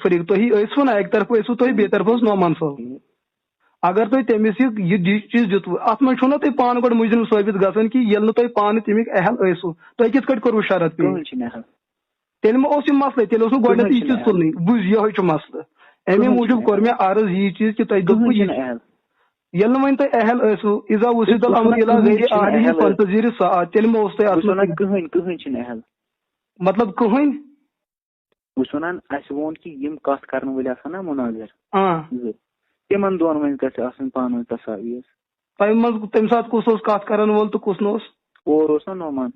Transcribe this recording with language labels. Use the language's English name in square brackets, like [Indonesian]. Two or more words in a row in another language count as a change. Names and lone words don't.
[Kashmiri] تُہی ٲسوٕ نا اکہِ طرفہٕ ٲسوٕ تُہۍ بیٚیہِ طرفہٕ اوس نعمان صٲب اگر تُہۍ تٔمِس یہِ چیٖز دِتوٕ اَتھ منٛز چھُو نا تُہۍ پانہٕ گۄڈٕ مُجرِم ثٲبت گژھان کہِ ییٚلہِ نہٕ تُہۍ پانہٕ تَمیُک اہل ٲسِو تۄہہِ کِتھ کٔٹھۍ کوٚروٕ شرط پیش تیٚلہِ ما اوس یہِ مسلہٕ تیٚلہِ اوس نہٕ گۄڈٕنیتھ یہِ چیٖز تُلنٕے بوٗز یِہوے چھُ مسلہٕ اَمے موٗجوٗب کوٚر مےٚ عرض یی چیٖز کہِ تۄہہِ دوٚپوٕ ییٚلہِ نہٕ وۄنۍ تۄہہِ اہل ٲسِو [Arabic] اِذا وُسِد الامر الی غیر اہلہ فانتظر ساعۃ [Kashmiri] تیٚلہِ ما اوس تۄہہِ اَتھ منٛز کٕہٕنۍ چھِنہٕ اہل مطلب کٕہٕنۍ بہٕ چھُس وَنان اَسہِ ووٚن کہِ یِم کَتھ کَرن وٲلۍ آسان نا مُناظر تِمن دۄن وۄنۍ گژھِ آسٕنۍ پانہٕ ؤنۍ تصاویٖر تۄہہِ منٛز تَمہِ ساتہٕ کُس اوس کَتھ کرن وول تہٕ کُس نہٕ اوس اور اوس نا نومان